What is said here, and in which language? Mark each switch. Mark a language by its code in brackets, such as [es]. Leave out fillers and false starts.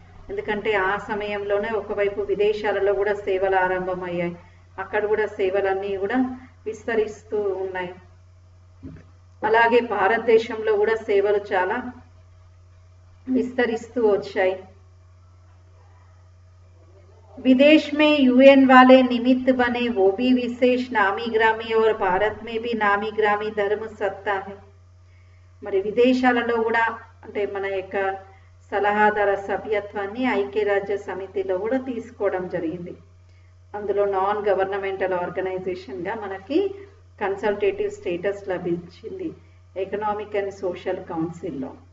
[te] ఎందుకంటే ఆ సమయంలోనే ఒకవైపు విదేశాలలో కూడా సేవలు ఆరంభమయ్యాయి, అక్కడ కూడా సేవలన్నీ కూడా విస్తరిస్తూ ఉన్నాయి. అలాగే భారతదేశంలో కూడా సేవలు చాలా విస్తరిస్తూ వచ్చాయి. [hi] विदेश में यूएन वाले निमित्त बने वो भी विशेष नामी ग्रामी और भारत में भी नामी ग्रामी धर्म सत्ता है. [te] మరి విదేశాలలో కూడా అంటే మన యొక్క సలహాదార సభ్యత్వాన్ని ఐక్యరాజ్య సమితిలో కూడా తీసుకోవడం జరిగింది. అందులో నాన్ గవర్నమెంటల్ ఆర్గనైజేషన్గా మనకి కన్సల్టేటివ్ స్టేటస్ లభించింది ఎకనామిక్ అండ్ సోషల్ కౌన్సిల్లో.